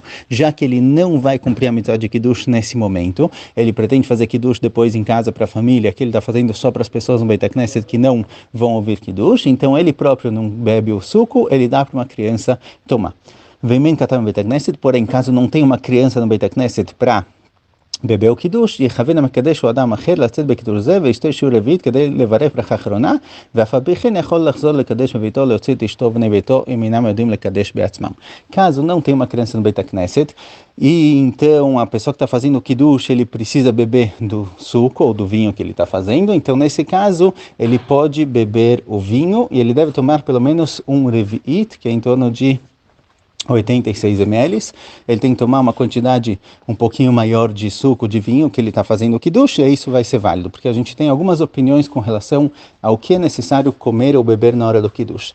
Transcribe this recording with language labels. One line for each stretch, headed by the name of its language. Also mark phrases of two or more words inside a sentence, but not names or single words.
Portuguese: Já que ele não vai cumprir a mitzvah de Kiddush nesse momento, ele pretende fazer Kiddush depois em casa para a família, que ele está fazendo só para as pessoas no
Hebrew: בית כנסת
Portuguese: que não vão ouvir Kiddush. Então, ele próprio não bebe o suco, ele dá para uma criança tomar. Vem men katam Beit Knesset, porém, caso não tenha uma criança no Beit Knesset para beber o
Hebrew: קידוש, יכוון המקדש הוא אדם אחר לצאת בקידוש זה וישתה שיעור רביעית כדי לברך ברכה אחרונה, ואף על פי כן יכול לחזור לקדש בביתו, להוציא את אשתו ובני ביתו אם אינם יודעים לקדש בעצמם.
Portuguese: Caso não tenha uma criança no Beit Knesset, e então a pessoa que está fazendo o Kiddush, ele precisa beber do suco ou do vinho que ele está fazendo, então nesse caso ele pode beber o vinho e ele deve tomar pelo menos um revi'it, que é em torno de 86 ml, ele tem que tomar uma quantidade um pouquinho maior de suco de vinho que ele está fazendo o Kiddush, e isso vai ser válido, porque a gente tem algumas opiniões com relação ao que é necessário comer ou beber na hora do Kiddush.